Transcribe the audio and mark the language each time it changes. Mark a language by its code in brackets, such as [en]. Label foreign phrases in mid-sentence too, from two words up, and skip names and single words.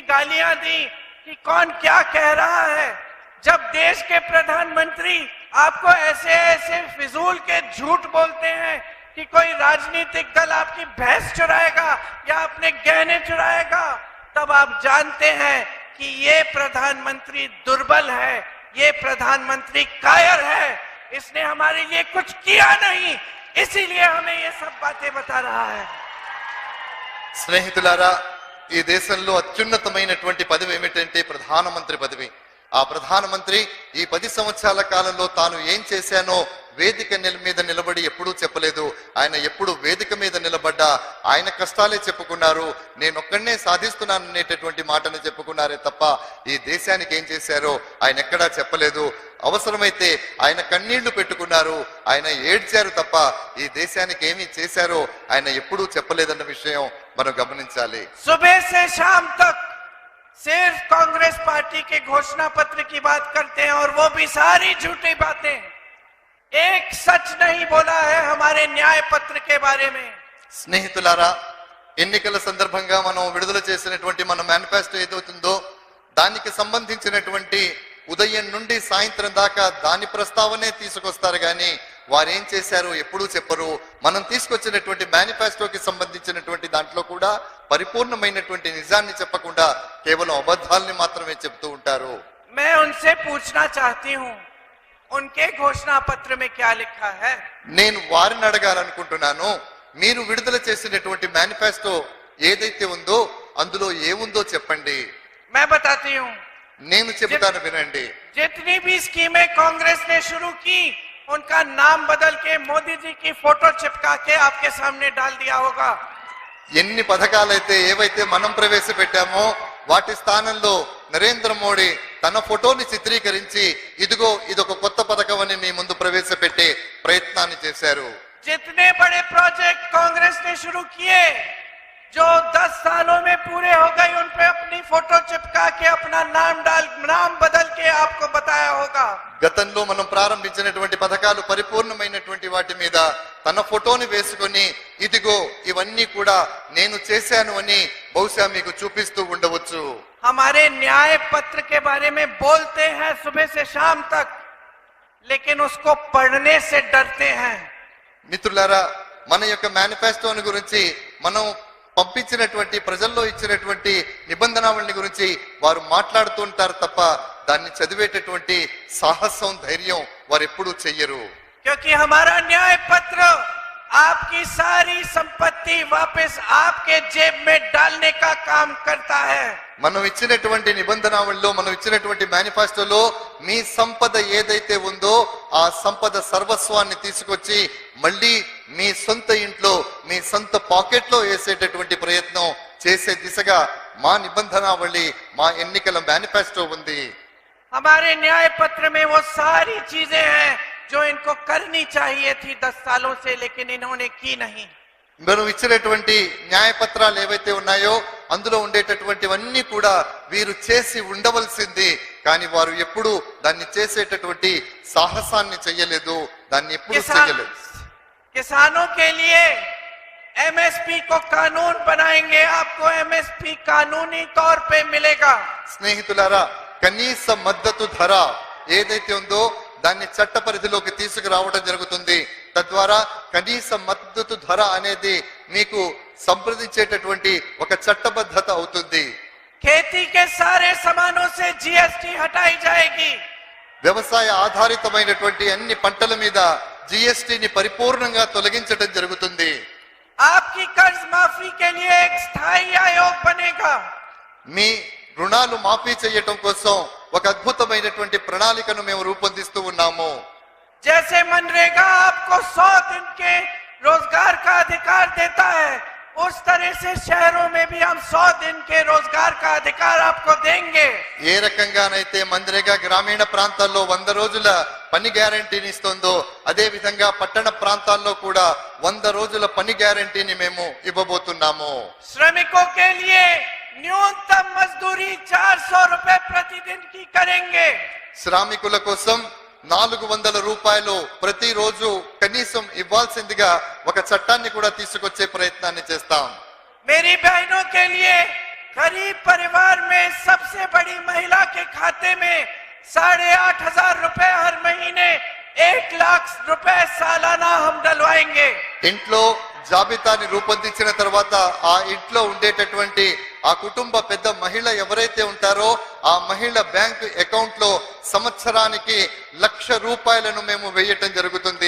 [hi] गालियां दी, कि कौन क्या कह रहा है, जब देश के प्रधानमंत्री आपको ऐसे ऐसे फिजूल के झूठ बोलते हैं कि कोई राजनीतिक दल आपकी भैंस चुराएगा या अपने गहने चुराएगा, तब आप जानते हैं कि ये प्रधानमंत्री दुर्बल है, ये प्रधानमंत्री कायर है, इसने हमारे लिए कुछ किया नहीं, इसीलिए हमें ये सब बातें बता रहा है. [te] స్నేహితులారా, ఈ దేశంలో అత్యున్నతమైనటువంటి పదవి ఏమిటంటే ప్రధానమంత్రి పదవి. ఆ ప్రధానమంత్రి ఈ 10 సంవత్సరాల కాలంలో తాను ఏం చేశానో వేదిక మీద నిలబడి ఎప్పుడూ చెప్పలేదు. ఆయన ఎప్పుడు వేదిక మీద నిలబడ్డా ఆయన కష్టాలే చెప్పుకున్నారు. నేనొక్కడనే సాధిస్తున్నాను అనేటటువంటి మాటను చెప్పుకున్నారే తప్ప ఈ దేశానికి ఏం చేశారో ఆయన ఎక్కడా చెప్పలేదు. అవసరమైతే ఆయన కన్నీళ్లు పెట్టుకున్నారు, ఆయన ఏడ్చారు తప్ప ఈ దేశానికి ఏమి చేశారో ఆయన ఎప్పుడూ చెప్పలేదన్న విషయం మనం గమనించాలి. [hi] सुबह से शाम तक सिर्फ कांग्रेस पार्टी के घोषणा पत्र की बात करते हैं और वो भी सारी झूठी बातें. एक सच नहीं बोला है हमारे न्याय पत्र के बारे में. [te] స్నేహితులారా, ఎన్నికల సందర్భంగా మనం విడుదల చేసినటువంటి మన మేనిఫెస్టో ఏదవుతుందో దానికి సంబంధించినటువంటి ఉదయం నుండి సాయంత్రం దాకా దాని ప్రస్తావనే తీసుకొస్తారు గాని వారేం చేశారో ఎప్పుడూ చెప్పరు. మనం తీసుకొచ్చినటువంటి మేనిఫెస్టోకి సంబంధించినటువంటి దాంట్లో కూడా పరిపూర్ణమైనటువంటి నిజాన్ని చెప్పకుండా కేవలం అబద్ధాలని మాత్రమే చెప్తూ ఉంటారు. [hi] मैं उनसे पूछना चाहती हूँ, उनके घोषणा पत्र में क्या लिखा है? [te] నేను వారిని అడగాలనుకుంటున్నాను, మీరు విడుదల చేసినటువంటి మేనిఫెస్టో ఏదైతే ఉందో అందులో ఏముందో చెప్పండి. [hi] मैं बताती हूँ. [te] నేను చెబుతాను, వినండి. [hi] जितनी भी स्कीमें कांग्रेस ने शुरू की उनका नाम बदल के मोदी जी की फोटो चिपका के आपके सामने डाल दिया होगा. [te] ఎన్ని పథకాలైతే ఏవైతే మనం ప్రవేశపెట్టామో వాటి స్థానంలో నరేంద్ర మోడీ తన ఫోటోని చిత్రీకరించి ఇదిగో ఇదొక కొత్త పథకం అని మీ ముందు ప్రవేశపెట్టే ప్రయత్నాన్ని చేశారు. [hi] जितने बड़े प्रोजेक्ट कांग्रेस ने शुरू किए जो 10 सालों में पूरे हो गए उन पे अपनी फोटो चिपका के अपना नाम बदल के आपको बताया होगा. [te] గతంలో మనం ప్రారంభించినటువంటి పథకాలు పరిపూర్ణమైనటువంటి వాటి మీద తన ఫోటోని వేసుకొని ఇదిగో ఇవన్నీ కూడా నేను చేశాను అని బహుశా మీకు చూపిస్తూ ఉండవచ్చు. [hi] हमारे न्याय पत्र के बारे में बोलते हैं सुबह से शाम तक, लेकिन उसको पढ़ने से डरते हैं. [te] మిత్రులారా, మన యొక్క మేనిఫెస్టోని గురించి మనం పంపించినటువంటి ప్రజల్లో ఇచ్చినటువంటి నిబంధనావళిని గురించి వారు మాట్లాడుతూ ఉంటారు తప్ప దాన్ని చదివేటటువంటి సాహసం ధైర్యం వారు ఎప్పుడూ చెయ్యరు. [hi] क्योंकि हमारा न्याय पत्र आपकी सारी संपत्ति वापस आपके जेब में डालने का काम करता है. [te] మనం ఇచ్చినటువంటి నిబంధనావళిలో మనం ఇచ్చినటువంటి మేనిఫెస్టోలో మీ సంపద ఏదైతే ఉందో ఆ సంపద సర్వస్వాన్ని తీసుకొచ్చి మళ్ళీ మీ సొంత ఇంట్లో మీ సొంత పాకెట్ లో వేసేటటువంటి ప్రయత్నం చేసే దిశగా మా నిబంధనావళి మా ఎన్నికల మేనిఫెస్టో ఉంది. [hi] हमारे न्याय पत्र में वो सारी चीजें हैं जो इनको करनी चाहिए थी 10 सालों से, लेकिन इन्होंने की नहीं. [te] మనం ఇచ్చినటువంటి న్యాయపత్రాలు ఏవైతే ఉన్నాయో అందులో ఉండేటటువంటివన్నీ కూడా వీరు చేసి ఉండవలసింది, కానీ వారు ఎప్పుడు దాన్ని చేసేటటువంటి సాహసాన్ని చెయ్యలేదు, దాన్ని ఎప్పుడు చెయ్యలేదు. [hi] किसानों के लिए एमएसपी को कानून बनाएंगे, आपको एमएसपी कानूनी तौर पे मिलेगा. [te] స్నేహితులారా, కనీస మద్దతు ధర ఏదైతే ఉందో దాన్ని చట్ట పరిధిలోకి తీసుకురావడం జరుగుతుంది. తద్వారా కనీస మద్దతు ధర అనేది మీకు సంప్రదించేటటువంటి ఒక చట్టబద్ధత అవుతుంది. [hi] खेती के सारे सामानों से जीएसटी हटाई जाएगी. [te] వ్యవసాయ ఆధారితమైనటువంటి అన్ని పంటల మీద జీఎస్టీని పరిపూర్ణంగా తొలగించడం జరుగుతుంది. [hi] आपकी कर्ज माफी के लिए एक स्थायी आयोग बनेगा. [te] మీ రుణాలు మాఫీ చేయటం కోసం ఒక అద్భుతమైనటువంటి ప్రణాళికను మేము రూపొందిస్తూ ఉన్నాము. [hi] जैसे मनरेगा आपको 100 दिन के रोजगार का अधिकार देता है, उस तरह से शहरों में भी हम 100 दिन के रोजगार का अधिकार आपको देंगे। [te] ఏ రకంగానైతే మన్రేగా గ్రామీణ ప్రాంతాల్లో 100 రోజుల పని గ్యారెంటీని ఇస్తుందో అదే విధంగా పట్టణ ప్రాంతాల్లో కూడా 100 రోజుల పని గ్యారెంటీని మేము ఇవ్వబోతున్నాము। [hi] श्रमिकों के लिए न्यूनतम मजदूरी 400 रुपए प्रतिदिन की करेंगे। [te] శ్రామికుల కోసం 400 రూపాయలు ప్రతిరోజు కనీసం ఇవ్వాల్సిందిగా ఒక చట్టాన్ని కూడా తీసుకొచ్చే ప్రయత్నాన్ని చేస్తాం। [hi] मेरी बहनों के लिए गरीब परिवार में सबसे बड़ी महिला के खाते में 8,500 रुपए हर महीने 1 लाख रुपए सालाना हम डलवाएंगे। [te] ఇంట్లో జాబితాని రూపొందించిన తర్వాత ఆ ఇంట్లో ఉండేటటువంటి ఆ కుటుంబ పెద్ద మహిళ ఎవరైతే ఉంటారో ఆ మహిళ [en] bank account [te] లో సంవత్సరానికి 1,00,000 రూపాయలను మేము వేయటం జరుగుతుంది।